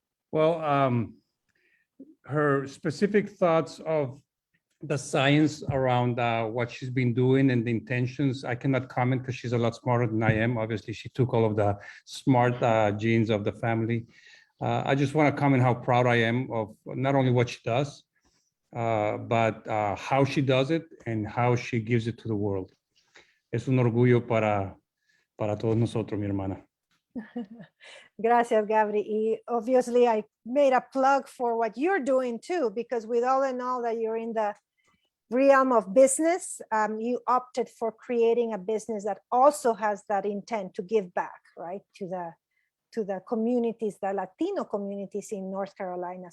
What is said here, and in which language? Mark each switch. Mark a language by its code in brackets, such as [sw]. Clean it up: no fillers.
[en] Well, her specific thoughts of the science around what she's been doing and the intentions, I cannot comment because she's a lot smarter than I am. Obviously, she took all of the smart genes of the family. I just want to comment how proud I am of not only what she does, but how she does it and how she gives it to the world. [es] Es un orgullo para todos nosotros, mi hermana. Gracias, Gabri. [en] Y obviously, I made a plug for what you're doing too, because with all in all that you're in the realm of business, you opted for creating a business that also has that intent to give back, right, to the communities, the Latino communities in North Carolina.